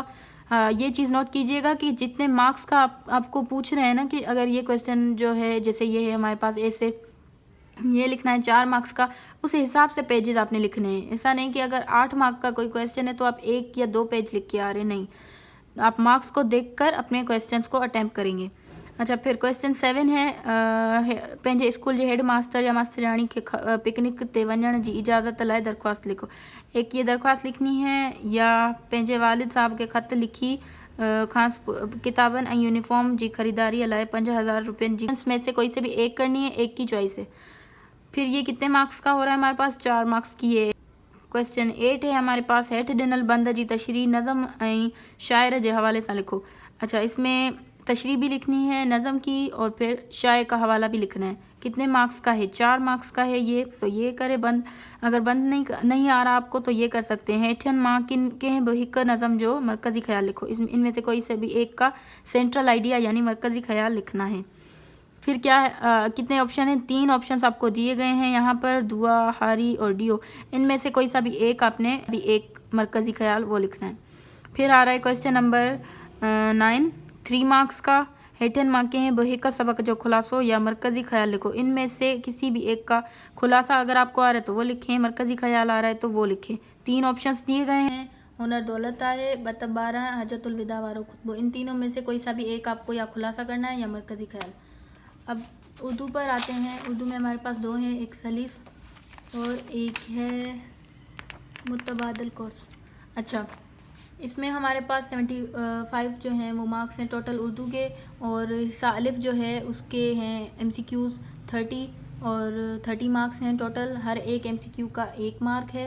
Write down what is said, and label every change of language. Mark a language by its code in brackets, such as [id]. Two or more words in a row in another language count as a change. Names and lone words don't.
[ur] یہ چیز نوٹ کیجیے گا کہ جتنے مارکس کا آپ کو پوچھ رہے ہیں نا، کہ اگر یہ کوئسچن جو ہے، جیسے یہ ہے ہمارے پاس ایسے یہ لکھنا ہے 4 مارکس کا، اس حساب سے پیجز آپ نے لکھنے ہیں. ایسا نہیں کہ اگر 8 مارک کا کوئی کوئسچن ہے تو آپ 1 یا 2 پیج لکھ کے آ رہے، نہیں، آپ مارکس کو دیکھ کر اپنے کوئسچنز کو اٹیمپٹ کریں گے. اچھا، پھر کوئسچن 7 ہے [sd] पंहिंजे स्कूल जे हेड मास्टर या मास्टराणी के पिकनिक ते वञण जी इजाज़त लाइ दरख्वास्त लिखो। [ur] ایک یہ درخواست لکھنی ہے، یا [sd] पंहिंजे वालिद साहब के ख़त लिखी ख़ास किताबन और यूनिफॉर्म जी ख़रीदारी लाइ 5000 रुपयनि जी [ur] میں سے کوئی سے بھی ایک کرنی ہے، ایک کی چوائس ہے. پھر یہ کتنے مارکس کا ہو رہا ہے ہمارے پاس، 4 مارکس کی ہے. کوئسچن 8 ہے ہمارے پاس, [sd] हेठि ॾिनल बंद जी तशरीह नज़म ऐं शायर जे हवाले सां लिखो। [ur] اچھا، اس میں تشریح بھی لکھنی ہے نظم کی، اور پھر شاعر کا حوالہ بھی لکھنا ہے. کتنے مارکس کا ہے، 4 مارکس کا ہے یہ۔ تو یہ کرے بند، اگر بند نہیں آ رہا آپ کو تو یہ کر سکتے ہیں. [sd] हेठिन मां किन कंहिं बि हिकु नज़म जो मरकज़ी ख्याल लिखो। [ur] ان میں سے کوئی سے بھی ایک کا [en] central idea [ur] یعنی مرکزی خیال لکھنا ہے. پھر کیا ہے، کتنے آپشن ہیں، 3 آپشنز آپ کو دیے گئے ہیں یہاں پر، دعا، ہاری اور ڈیو. ان میں سے کوئی سا بھی ایک آپ نے بھی ایک مرکزی خیال وہ لکھنا ہے. پھر آ رہا ہے کوئسچن نمبر 9، 3 مارکس کا, [sd] हेठिन मां कंहिं बि हिकु सबक जो खुलासो या मरकज़ी ख्याल लिखो। [ur] ان میں سے کسی بھی ایک کا خلاصہ اگر آپ کو آ رہا ہے تو وہ لکھیں، مرکزی خیال آ رہا ہے تو وہ لکھیں. 3 آپشنز دیے گئے ہیں، ہنر دولت ہے، بتب 12، حجۃ الوداع وارو خطبو. ان تینوں میں سے کوئی سا بھی ایک آپ کو یا خلاصہ کرنا ہے یا مرکزی خیال. اب اردو پر آتے ہیں. اردو میں ہمارے پاس 2 ہیں، ایک سلیس اور ایک ہے متبادل کورس. اچھا، اس میں ہمارے پاس 75 جو ہیں وہ مارکس ہیں ٹوٹل اردو کے، اور حصہ الف جو ہے اس کے ہیں MCQs 30 اور 30 مارکس ہیں ٹوٹل، ہر ایک MCQ کا 1 مارک ہے.